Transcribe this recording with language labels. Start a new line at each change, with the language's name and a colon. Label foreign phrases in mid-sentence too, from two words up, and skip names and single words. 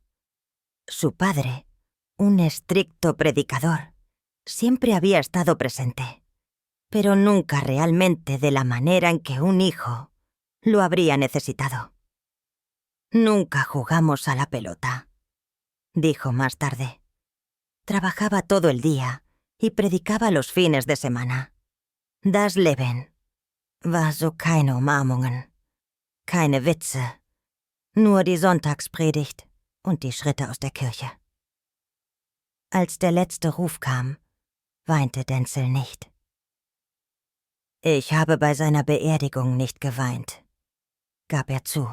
Spanish: Su padre, un estricto predicador, siempre había estado presente, pero nunca realmente de la manera en que un hijo lo habría necesitado. «Nunca jugamos a la pelota», dijo más tarde. Trabajaba todo el día y predicaba los fines de semana.
German: Das Leben war so keine Umarmungen, keine Witze, nur die Sonntagspredigt und die Schritte aus der Kirche. Als der letzte Ruf kam, weinte Denzel nicht. «Ich habe bei seiner Beerdigung nicht geweint», gab er zu.